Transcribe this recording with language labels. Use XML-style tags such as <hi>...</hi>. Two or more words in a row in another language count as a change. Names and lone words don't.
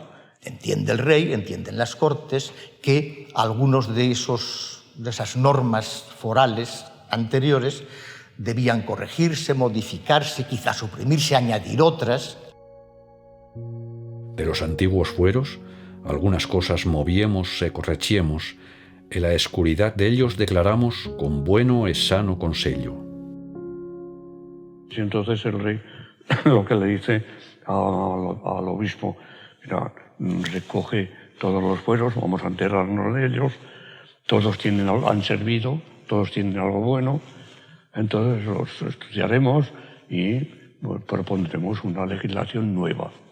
<es>Entiende el rey, entienden las cortes, que algunos de esas normas forales anteriores debían corregirse, modificarse, quizás suprimirse, añadir otras.</es> <an>De los antiguos fueros, algunas cosas moviemos e correchiemos, e la escuridad de ellos declaramos con bueno e sano consello.</an> <es>Y entonces el rey lo que le dice al obispo, mira, recoge todos los fueros, vamos a enterarnos de ellos, todos han servido, todos tienen algo bueno, entonces los estudiaremos y propondremos una legislación nueva.</es>